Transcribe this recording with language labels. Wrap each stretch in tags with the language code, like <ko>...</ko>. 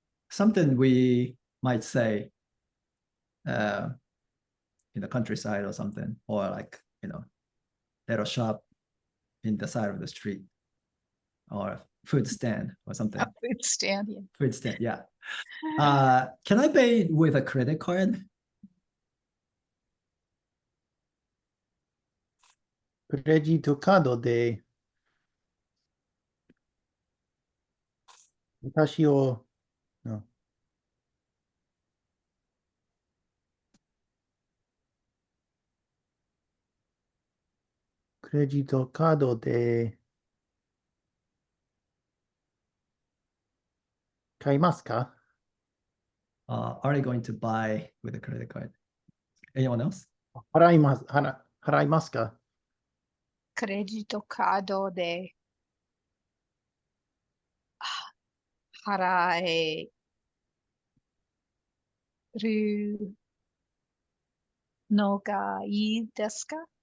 <en>Something we might say in the countryside or something, or like, little shop in the side of the street, or food stand or something. Food stand, yeah. Food stand, yeah. Can I pay with a credit card?</en> <ja>クレジットカードで私を、うんクレジットカードで買いますか？</ja> <en>Are you going to buy with a credit card? Anyone else?</en> <ja>払いますか？クレジットカードで払えるのがいいですか？</ja>